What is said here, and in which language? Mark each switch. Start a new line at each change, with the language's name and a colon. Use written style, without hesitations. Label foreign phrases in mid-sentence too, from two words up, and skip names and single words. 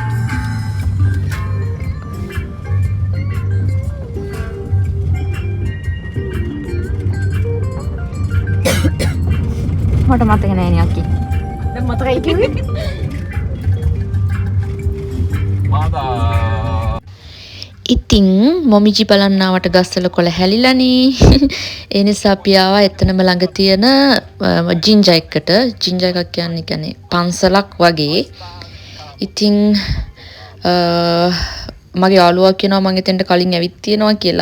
Japanese: まだ待ってないね、アッキー。でもまた行けるまだ
Sinhala: ඉතින් මොමිජි බලන්නාවට ගස්සල කොළ හැලිලානේ. ඒ නිසා අපි ආවා එතනම ළඟ තියෙන ජින්ජා එකට. ජින්ජා එකක් කියන්නේ පන්සලක් වගේ. ඉතින් මගේ යාළුවා කියනවා මම එතෙන්ට කලින් ඇවිත් තියෙනවා කියලා.